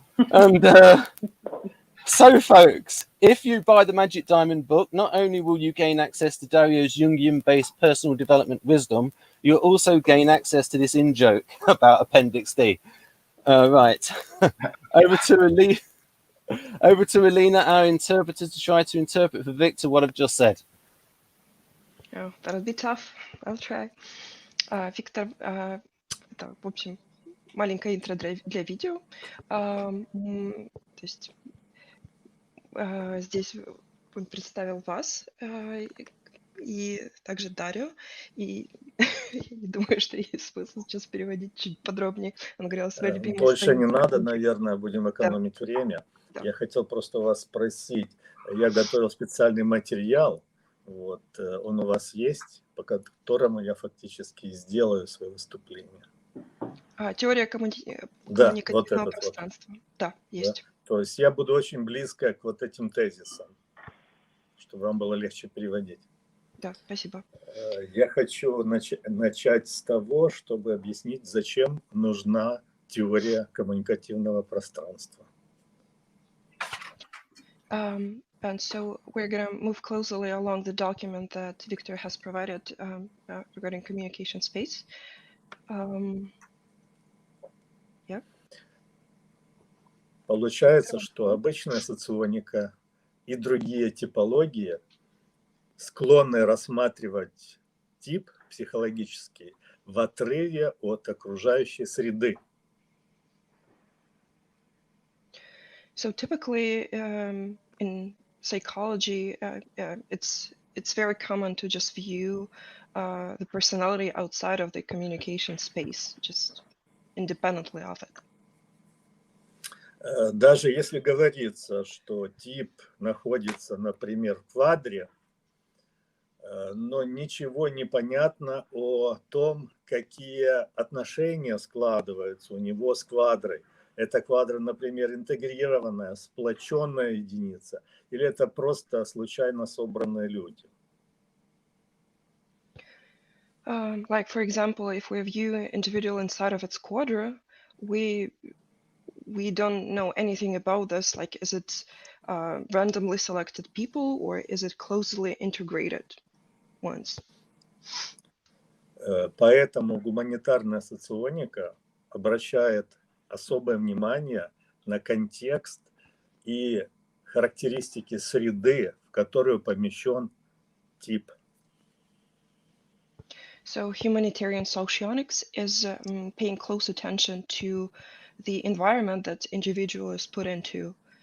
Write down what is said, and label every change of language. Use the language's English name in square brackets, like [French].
[English] And so, folks, if you buy the Magic Diamond book, not only will you gain access to Dario's Jungian-based personal development wisdom, you'll also gain access to this in-joke about Appendix D. Right. Over to Alina, our interpreter, to try to interpret for Victor what I've just said. Oh, that'll be tough. I'll try. [Russian] Виктор, это, в общем, маленькое интро для видео. То есть здесь он представил вас и также Дарио. И я не думаю, что есть смысл сейчас переводить чуть подробнее. Он говорил о своей любимой Больше не надо, наверное, будем экономить время. Да. Я хотел просто вас спросить. Я готовил специальный материал. Вот, он у вас есть, по которому я фактически сделаю свое выступление. Теория коммуникативного пространства. Вот. Да, есть. Да? То есть я буду очень близко к вот этим тезисам, чтобы вам было легче переводить. Да, спасибо. Я хочу начать с того, чтобы объяснить, зачем нужна теория коммуникативного пространства. [English] And so we're going to move closely along the document that Victor has provided regarding communication space. Yeah. [Russian] Получается, что обычная соционика и другие типологии склонны рассматривать тип психологический в отрыве от окружающей среды. [English] So typically in psychology, it's very common to just view the personality outside of the communication space, just independently of it. [Russian] Даже если говорится, что тип находится, например, в квадре, но ничего не понятно о том, какие отношения складываются у него с квадрой. Это квадра, например, интегрированная, сплоченная единица, или это просто случайно собранные люди? [English] Like, for example, if we view an individual inside of its quadra, we don't know anything about this. Like, is it randomly selected people, or is it closely integrated ones? [Russian] Поэтому гуманитарная соционика обращает особое внимание на контекст и характеристики среды, в которую помещен тип. [English] So humanitarian socionics is paying close attention to the environment that individual is put into.